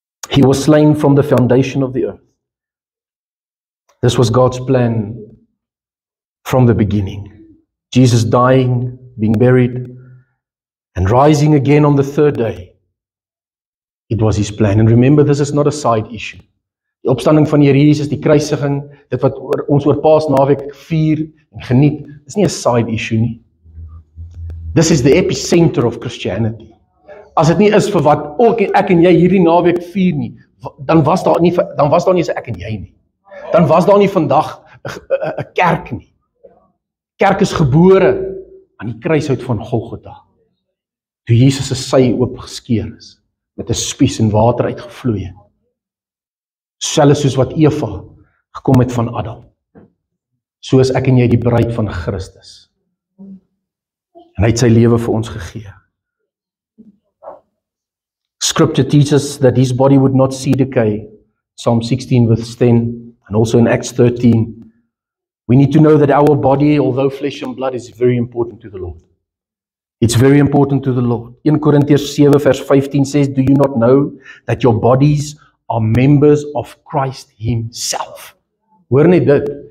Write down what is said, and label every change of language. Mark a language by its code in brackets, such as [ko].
[en] He was slain from the foundation of the earth. This was God's plan from the beginning. Jesus dying, being buried, and rising again on the third day. It was his plan. And remember, this is not a side issue. [af] Die opstanding van die Here Jesus, die kruisiging, dit wat ons oor Paasnaweek vier en geniet, is nie 'n side issue nie. [en] This is the epicenter of Christianity. [af] As dit nie is vir wat ek en jy hierdie naweek vier nie, dan was daar nie 'n ek en jy nie. Dan was daar nie vandag 'n kerk nie. Kerk is gebore aan die kruishout van Golgotha. Toe Jesus se sy oopgeskeur is, met 'n spies en water uitgevloei het. Selfs soos wat Eva gekom het van Adam. So is ek en jy die bruid van Christus. En hy het sy lewe vir ons gegee. [en] Scripture teaches that his body would not see decay. Psalm 16 verse 10 and also in Acts 13. We need to know that our body, although flesh and blood, is very important to the Lord. It's very important to the Lord. 1 Corinthians 7 verse 15 says, do you not know that your bodies are members of Christ himself? [af] Hoor net dit.